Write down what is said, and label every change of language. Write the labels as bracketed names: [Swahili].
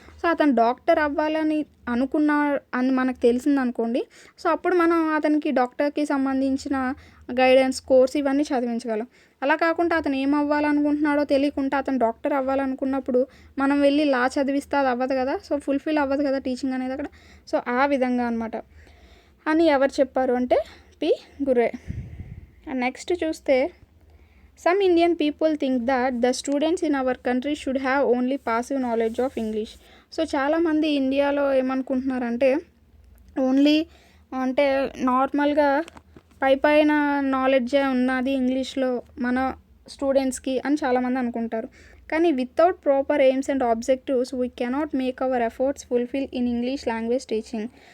[Telugu] So అతను doctor అవ్వాలని అని మనకు తెలిసిందనుకోండి, సో అప్పుడు మనం అతనికి డాక్టర్కి సంబంధించిన గైడెన్స్ కోర్స్ ఇవన్నీ చదివించగలం. అలా కాకుండా అతను ఏం అవ్వాలనుకుంటున్నాడో తెలియకుండా అతను డాక్టర్ అవ్వాలనుకున్నప్పుడు మనం వెళ్ళి లా చదివిస్తే అది అవ్వదు కదా, సో ఫుల్ఫిల్ అవ్వదు కదా టీచింగ్ అనేది అక్కడ. సో ఆ విధంగా అనమాట అని ఎవరు చెప్పారు అంటే పి గురే. నెక్స్ట్ చూస్తే [English] some Indian people think that the students in our country should have only passive knowledge of English. [Telugu] So చాలామంది ఇండియాలో ఏమనుకుంటున్నారంటే ఓన్లీ అంటే నార్మల్గా పైన నాలెడ్జే ఉన్నది ఇంగ్లీష్లో మన స్టూడెంట్స్కి అని చాలామంది అనుకుంటారు. [English] కానీ without proper aims and objectives we cannot make our efforts fulfil in English language teaching.